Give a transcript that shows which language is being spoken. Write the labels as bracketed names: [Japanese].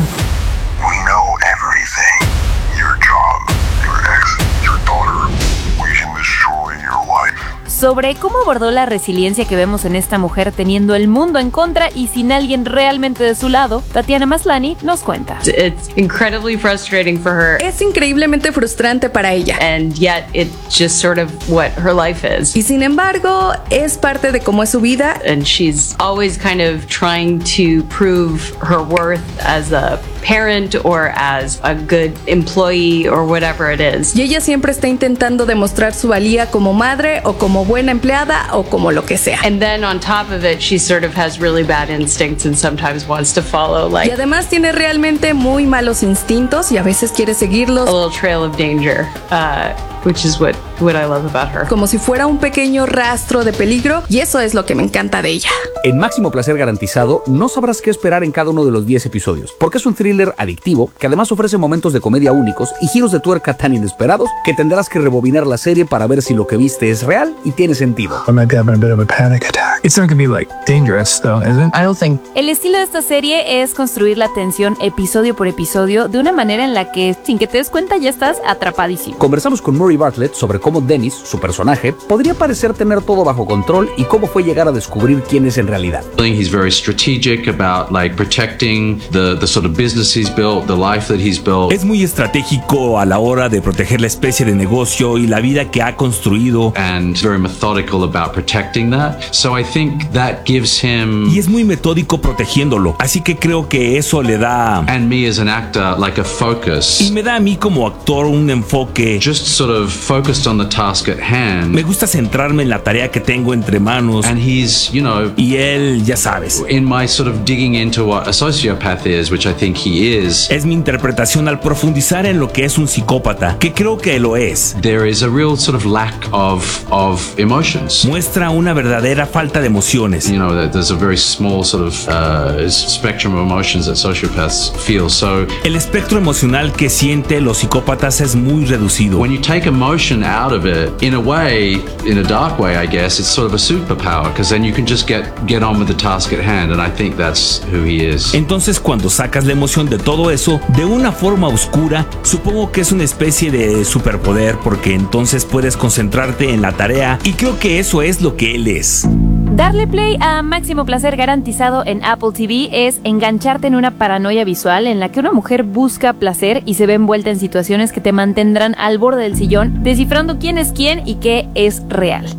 [English] We know everything. Your job, your ex. [Spanish] sobre cómo abordó la resiliencia que vemos en esta mujer teniendo el mundo en contra y sin alguien realmente de su lado, Tatiana Maslany nos cuenta. [English] It's incredibly frustrating for her. [Spanish] Es increíblemente frustrante para ella. [English] And yet it just sort of what her life is. [Spanish] Y sin embargo, es parte de cómo es su vida. [English] And she's always kind of trying to prove her worth as a parent or as a good employee or whatever it is. [Spanish] Y ella siempre está intentando demostrar su valía como madre o como buena empleada o como lo que sea. [English] And then on top of it, she sort of has really bad instincts and sometimes wants to follow like. [Spanish] Y además tiene realmente muy malos instintos y a veces quiere seguirlos. [English] A little trail of danger, which is what I love about her. [Spanish] Como si fuera un pequeño rastro de peligro, y eso es lo que me encanta de ella. En Máximo Placer Garantizado, no sabrás qué esperar en cada uno de los 10 episodios, porque es un thriller adictivo que además ofrece momentos de comedia únicos y giros de tuerca tan inesperados que tendrás que rebobinar la serie para ver si lo que viste es real y tiene sentido. [English] I might be having a bit of a panic attack. It's not gonna be like dangerous though, is it? I don't think. [Spanish] El estilo de esta serie es construir la tensión episodio por episodio de una manera en la que, sin que te des cuenta, ya estás atrapadísimo. Conversamos con Murray Bartlett sobre cómo Dennis, su personaje, podría parecer tener todo bajo control y cómo fue llegar a descubrir quién es en realidad. [English] I think he's very strategic about like protecting the sort of business he's built, the life that he's built. [Spanish] Es muy estratégico a la hora de proteger la especie de negocio y la vida que ha construido. [English] And very methodical about protecting that. So I think that gives him. [Spanish] Y es muy metódico protegiéndolo. Así que creo que eso le da. [English] And me as an actor like a focus. [Spanish] Y me da a mí como actor un enfoque. [English] Just sort of focus on the task at hand. [Spanish] Me gusta centrarme en la tarea que tengo entre manos. [English] And he's, you know, [Spanish] y él, ya sabes. [English] In my sort of digging into what a sociopath is, which I think he is. [Spanish] Es mi interpretación al profundizar en lo que es un psicópata, que creo que lo es. [English] There is a real sort of lack of emotions. [Spanish] Muestra una verdadera falta de emociones. [English] You know, there's a very small sort of spectrum of emotions that sociopaths feel. So [Spanish] el espectro emocional que siente los psicópatas es muy reducido. [English] When you take emotion out of it, in a way, in a dark way, I guess, it's sort of a superpower because then you can just get on with the task at hand, and I think that's who he is. [Spanish] Entonces, cuando sacas la emoción de todo eso, de una forma oscura, supongo que es una especie de superpoder porque entonces puedes concentrarte en la tarea, y creo que eso es lo que él es. Darle play a Máximo Placer Garantizado en Apple TV es engancharte en una paranoia visual en la que una mujer busca placer y se ve envuelta en situaciones que te mantendrán al borde del sillón, descifrando quién es quién y qué es real.